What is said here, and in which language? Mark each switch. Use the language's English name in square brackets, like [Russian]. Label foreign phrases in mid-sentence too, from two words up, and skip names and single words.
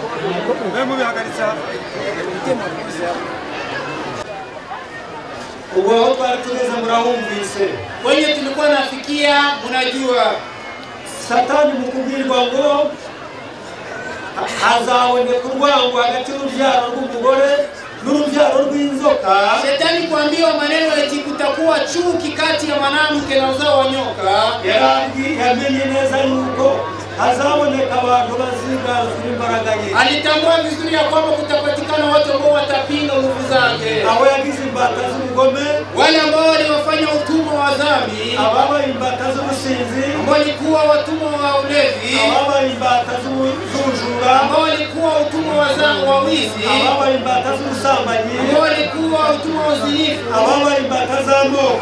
[Rundi] Mwe mubihagaritsa. Uwo twatugeze murahumvise. [Swahili] Wenye tulikuwa nafikia mnajua. [Rundi] Satani mukubwirwa ngo hazaboneka urwango hagati y'urubyaro rw'umugore n'urubyaro rw'inzoka. [Swahili] Shetani kuambiwa maneno eti kutakuwa chuki kati ya mwanamke na uzao wa nyoka. [Rundi] Yamenye neza yuko hazaboneka abantu baziganzura imbaraga ye. [Swahili] Alitambua vizuri ya kwamba kutapatikana watu ambao watapinga nguvu zake. [Rundi] Abo yagize imbata z'ubugome, [Swahili] wale ambao waliwafanya utumwa wa dhambi, [Rundi] ababa imbata z'ubusinzi, [Swahili] ambao walikuwa watumwa wa ulevi, [Rundi] ababa imbata z'ubujura, [Swahili] ambao walikuwa utumwa wa wizi, [Rundi] ababa imbata z'ubusambanyi, [Swahili] ambao walikuwa utumwa wa uzinifu, [Rundi] ababa imbata z'amoko,